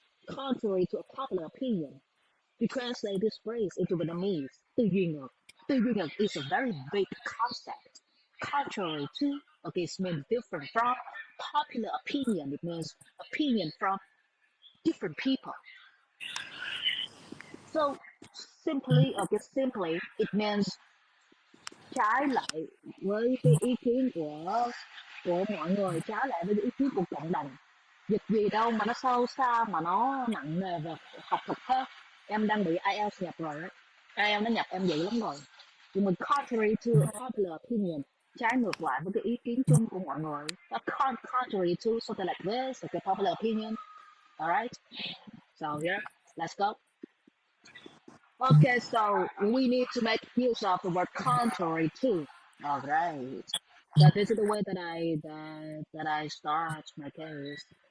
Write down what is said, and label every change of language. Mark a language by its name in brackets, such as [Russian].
[English] Contrary to a popular opinion, to translate this phrase into Vietnamese, [Vietnamese] tư duy ngược [English] is a very big concept. Contrary to, okay, it means different from. popular opinion, it means opinion from different people. So simply, it means [Vietnamese] trái lại với cái ý kiến của mọi người, trái lại với cái ý kiến của cộng đồng. Dịch gì đâu mà nó sâu xa mà nó nặng nề về học thuật thế. Em đang bị IELTS nhập rồi đấy. IELTS nó nhập em dữ lắm rồi. Nhưng mình [English] contrary to a popular opinion, [Vietnamese] trái ngược lại với cái ý kiến chung của mọi người. [English] Contrary to something like this, like a popular opinion. Alright, so here, let's go. Okay, so we need to make use of the word contrary too. All right. So this is the way that I start my case.